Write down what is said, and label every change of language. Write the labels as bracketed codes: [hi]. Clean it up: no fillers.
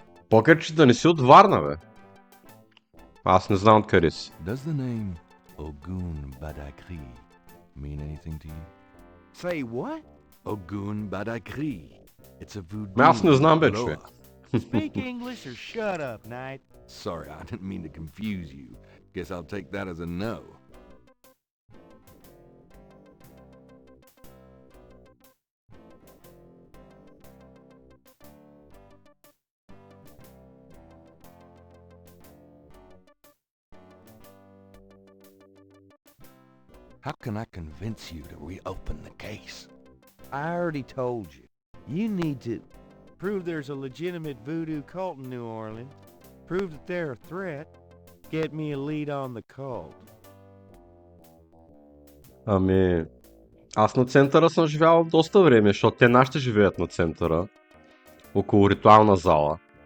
[bg] Покерче да не си от Варна, бе. Аз не знам откъде си. [en] Does the name Ogun Badakri mean anything to you? Say what? Ogun Badakri. It's a voodoo. [bg] Аз не знам, бе, [en] lore. [bg] човек. [en] Speak English or shut up, Knight. Sorry, I didn't mean to confuse you. Guess I'll take that as a no. How can I convince you to reopen the case? I already told you. You need to prove there's a legitimate voodoo cult in New Orleans, prove that they're a threat, get me a lead on the cult. [bg] Ами, аз на центъра съм живял доста време, защото те нашите живеят на центъра, около ритуална зала.